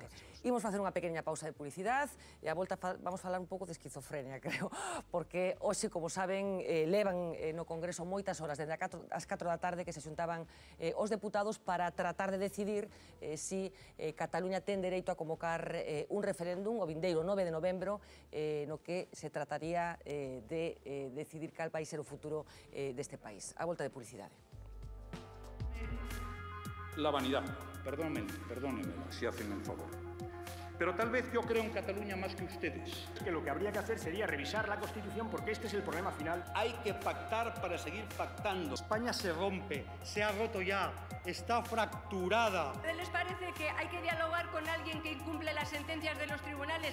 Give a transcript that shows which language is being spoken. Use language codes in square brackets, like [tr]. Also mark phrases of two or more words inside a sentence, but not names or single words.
[gl] Imos facer unha pequena pausa de publicidade e a volta vamos falar un pouco de esquizofrenia, creo, porque hoxe, como saben, levan no Congreso moitas horas, desde as 4 da tarde, que se xuntaban os deputados para tratar de decidir si Cataluña ten dereito a convocar un referéndum o vindeiro 9 de novembro no que se trataría de decidir cal vai ser o futuro deste país. A volta de publicidade. [es] La vanidad, perdónenmela si hacen el favor. Pero tal vez yo creo en Cataluña más que ustedes. Que lo que habría que hacer sería revisar la Constitución porque este es el problema final. Hay que pactar para seguir pactando. España se rompe, se ha roto ya, está fracturada. ¿A les parece que hay que dialogar con alguien que incumple las sentencias de los tribunales?